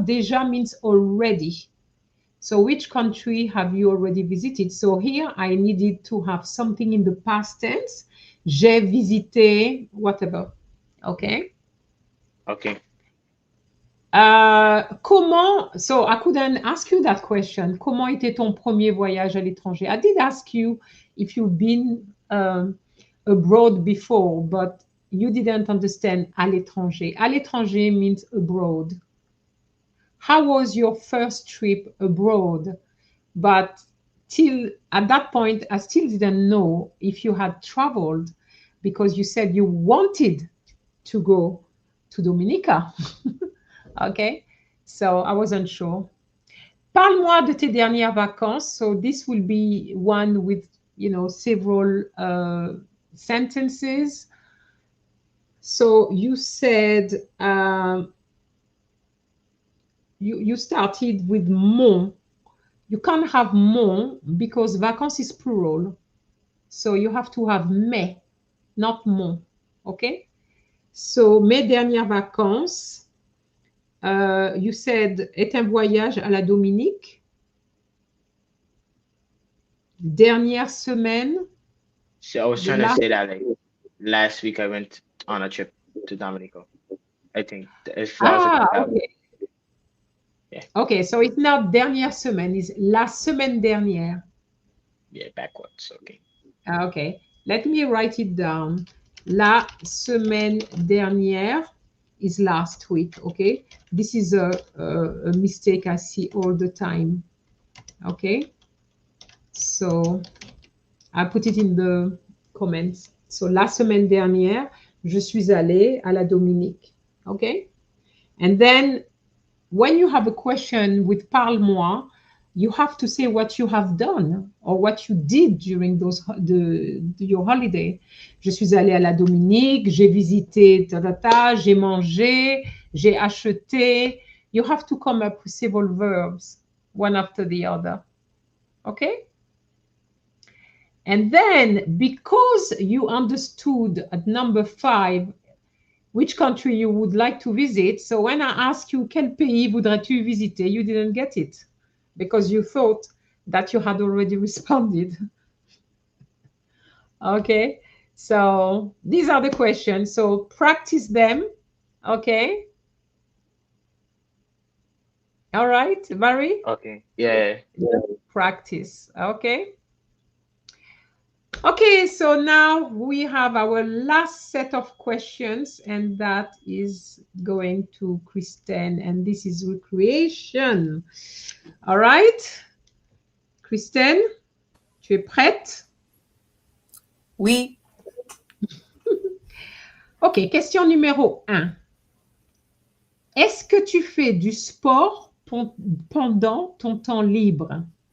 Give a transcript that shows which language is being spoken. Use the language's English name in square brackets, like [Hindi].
[English] Déjà means already. So which country have you already visited? So here I needed to have something in the past tense. [French] J'ai visité, [English] whatever. Okay. Okay. Comment, so I couldn't ask you that question. [French] Comment était ton premier voyage à l'étranger? [English] I did ask you if you've been abroad before, but you didn't understand [French] à l'étranger. À l'étranger [English] means abroad. How was your first trip abroad? But till at that point, I still didn't know if you had traveled because you said you wanted to go to Dominica. Okay, so I wasn't sure. [French] Parle-moi de tes dernières vacances. [English] So this will be one with, several sentences. So you said you started with mon. You can't have mon because vacances is plural. So you have to have mes, not mon. Okay? So [French] mes dernières vacances, [English] you said [French] est un voyage à la Dominique. Dernière semaine. [English] So I was trying to say that like last week I went on a trip to Dominico. I think if that was a Okay. Yeah. Okay, so it's not [French] dernière semaine, [English] it's [French] la semaine dernière. [English] Yeah, backwards. Okay. Okay, let me write it down. [French] La semaine dernière [English] is last week, okay? This is a mistake I see all the time, okay? So I put it in the comments. So [French] la semaine dernière, je suis allée à la Dominique, [English] okay? And then when you have a question with parle-moi, you have to say what you have done or what you did during your holiday. [French] Je suis allée à la Dominique, j'ai visité, j'ai mangé, j'ai acheté. [English] You have to come up with several verbs, one after the other. Okay? And then, because you understood at number 5 which country you would like to visit. So when I ask you, [French] quel pays voudrais-tu visiter? [English] You didn't get it because you thought that you had already responded. Okay, so these are the questions. So practice them. Okay. All right, Barry? Okay. Yeah. Practice. Okay. Okay, so now we have our last set of questions, and that is going to Kristen, and this is recreation. All right, [French] Kristen, tu es prête? Oui. Ok, question numéro 1. Est-ce que tu fais du sport pendant ton temps libre?